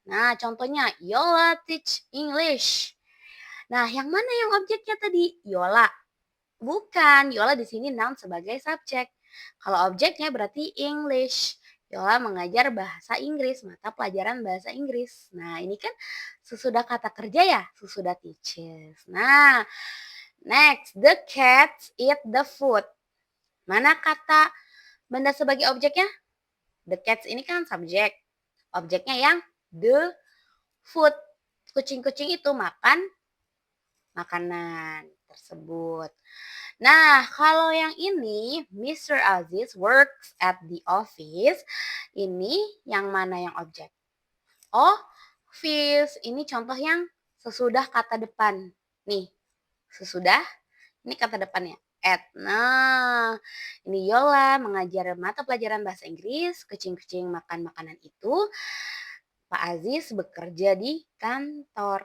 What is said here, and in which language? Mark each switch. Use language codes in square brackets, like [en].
[id] Nah, contohnya [en] Yola teach English. [id] Nah, yang mana yang objeknya tadi? Yola. Bukan, Yola di sini noun sebagai subjek. Kalau objeknya berarti English. Yola mengajar bahasa Inggris, mata pelajaran bahasa Inggris. Nah, ini kan sesudah kata kerja ya, sesudah teaches. [en] Nah, next, the cats eat the food. [id] Mana kata benda sebagai objeknya? [en] The cats [id] ini kan subjek. Objeknya yang [en] the food. [id] Kucing-kucing itu makan makanan tersebut. Nah, kalau yang ini, Mr. [en] Aziz works at the office. [id] Ini yang mana yang objek? Office. Ini contoh yang sesudah kata depan. Nih, sesudah, ini kata depannya. At. Nah, ini Yola mengajar mata pelajaran bahasa Inggris. Kucing-kucing makan makanan itu. Pak Aziz bekerja di kantor.